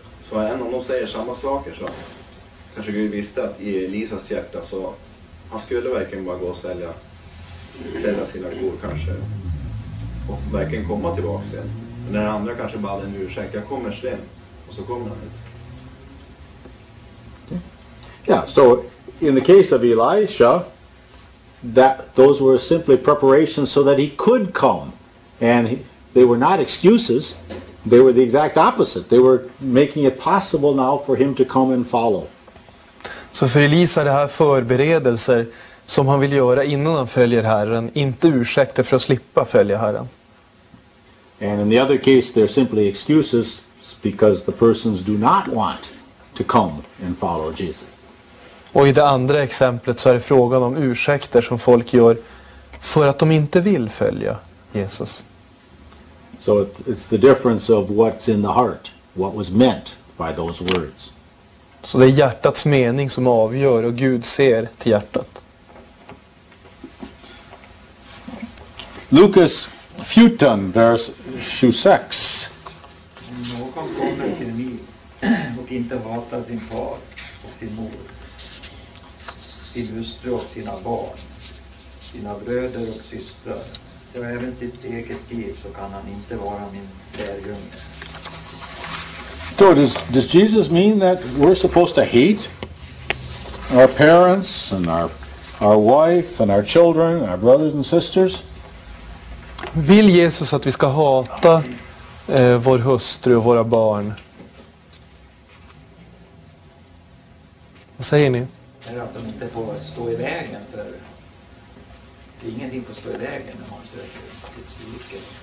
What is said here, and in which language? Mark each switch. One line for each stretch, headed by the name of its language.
Swedish: Så även om de säger samma saker så kanske Gud visste att i Elisas hjärta så han skulle verkligen bara gå och sälja sina kor kanske och verkligen komma tillbaka sen. Men den andra kanske bara hade en ursäkt, jag kommer sen, och så kommer han inte.
English: Yeah, so in the case of Elisha, those were simply preparations so that he could come. And they were not excuses. They were the exact opposite. They were making it possible now for him to come and follow.
Swedish: Så för Elisa är det här förberedelser som han vill göra innan han följer Herren, inte ursäkter för att slippa följa Herren.
English: And in the other case, they're simply excuses because the persons do not want to come and follow Jesus.
Swedish: Och i det andra exemplet så är det frågan om ursäkter som folk gör för att de inte vill följa Jesus.
English: So it's the difference of what's in the heart, what was meant by those words.
Swedish: Så det är hjärtats mening som avgör och Gud ser till hjärtat. Lukas 14, vers 26. Någon kommer till mig och inte hatar sin far och sin mor, sin hustru och sina barn, sina bröder och systrar, och även sitt eget liv, så kan han inte vara min lärjunge.
English: So does Jesus mean that we're supposed to hate our parents and our wife and our children and our brothers and sisters?
Swedish: Vill Jesus att vi ska hata vår hustru och våra barn? Vad säger ni? Är att de inte får stå i vägen för ingenting får stå i vägen när man söker Guds rike.